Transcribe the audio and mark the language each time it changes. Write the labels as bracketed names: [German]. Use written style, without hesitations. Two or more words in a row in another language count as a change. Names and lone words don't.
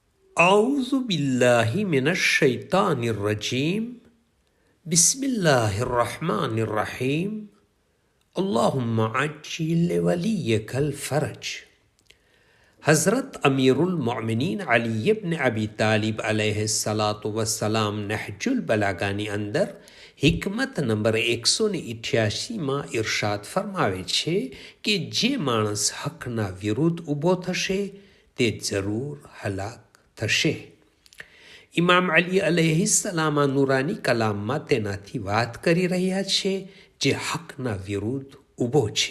[Arabic] أعوذ بالله من الشيطان الرجيم بسم الله الرحمن الرحيم اللهم عجل وليك الفرج. [Gujarati] हज़रत [Arabic] أمير المؤمنين [Gujarati] अली इब्न अबी तालिब [Arabic] عليه الصلاة والسلام [Gujarati] नहजुल बलागाની અંદર હિકમત નંબર 188માં ઇરશાદ ફરમાવે છે કે જે માણસ હકના વિરુદ્ધ ઊભો થશે તે જરૂર હલાક થશે. ઇમામ અલી અલૈહિસ્સલામ નૂરાની કલામમાં તેનાથી વાત કરી રહ્યા છે જે હકના વિરુદ્ધ ઊભો છે.